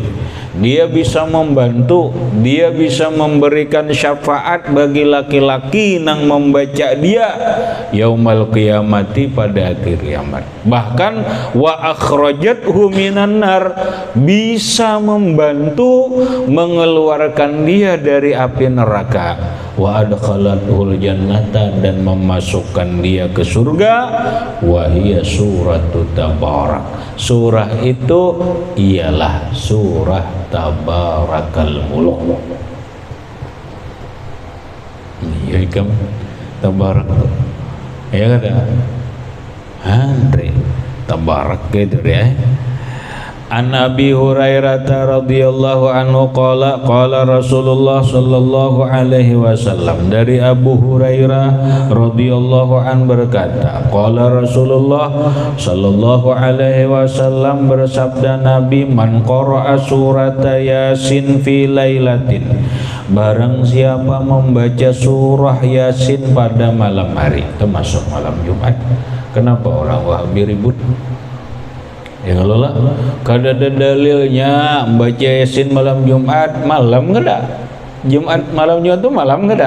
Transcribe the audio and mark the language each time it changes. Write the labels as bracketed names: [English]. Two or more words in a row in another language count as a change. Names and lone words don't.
[Indonesian] Dia bisa membantu, dia bisa memberikan syafaat bagi laki-laki yang membaca dia [Arabic] يوم القيامة [Indonesian] pada akhir kiamat. Bahkan [Arabic] وأخرجته من النار, [Indonesian] bisa membantu mengeluarkan dia dari api neraka. [Arabic] وأدخلته الجنة, [Indonesian] dan memasukkan dia ke surga. [Arabic] وهي سورة تبارك. [Indonesian] Surah itu ialah surah Tabarakal Mulk. Iya kan tabarak. Ya kada. Andre tabarak gitu ya. [Arabic] عن أبي هريرة رضي الله عنه قال قال رسول الله صلى الله عليه وسلم, [Indonesian] dari Abu Hurairah [Arabic] رضي الله عن berkata قال رسول الله صلى الله عليه وسلم [Indonesian] bersabda Nabi, [Arabic] من قرأ سورة يس في ليلة, [Indonesian] barang siapa membaca surah Yasin pada malam hari, termasuk malam Jumat. Kenapa orang Wahabi ribut? Ya kalau lah, kada ada dalilnya baca Yasin malam Jumat, malam kada. Jumat malam Jumat itu malam kada.